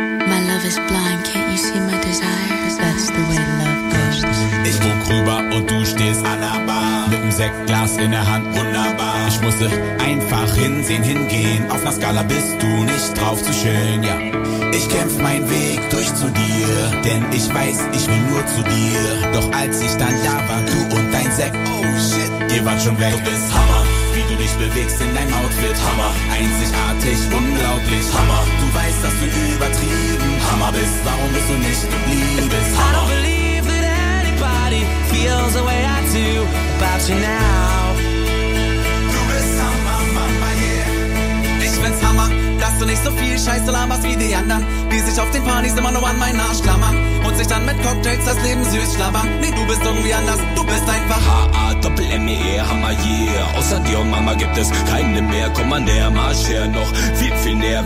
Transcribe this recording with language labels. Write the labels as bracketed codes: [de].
[en] My love is blind, can't you see my desires? That's the way love goes. [de] Ich guck rüber und du stehst an der Bar. Mit dem Sektglas in der Hand, wunderbar. Ich musste einfach hinsehen, hingehen. Auf einer Skala bist du nicht drauf zu chillen, ja. Ich kämpf meinen Weg durch zu dir, denn ich weiß, ich will nur zu dir. Doch als ich dann da war, du und dein Sekt, [en] oh shit, [de] ihr wart schon weg. Du bist Hammer, wie du dich bewegst in deinem Outfit, Hammer. Einzigartig, unglaublich, Hammer. Du weißt, dass du übertrieben Hammer bist. Warum bist du nicht geblieben, Hammer? [en] I don't believe that anybody feels the way I do about you now. [de] Du bist Hammer, Mama, yeah. Ich bin's Hammer. Dass du nicht so viel Scheiße laberst wie die anderen, die sich auf den Partys immer nur an meinen Arsch klammern und sich dann mit Cocktails das Leben süß schlabbern. Nee, du bist irgendwie anders, du bist einfach H-A-Doppel-M-E-Hammer-Yeah. Außer dir und Mama gibt es keine mehr. Komm mal näher, marsch her, noch viel, viel näher.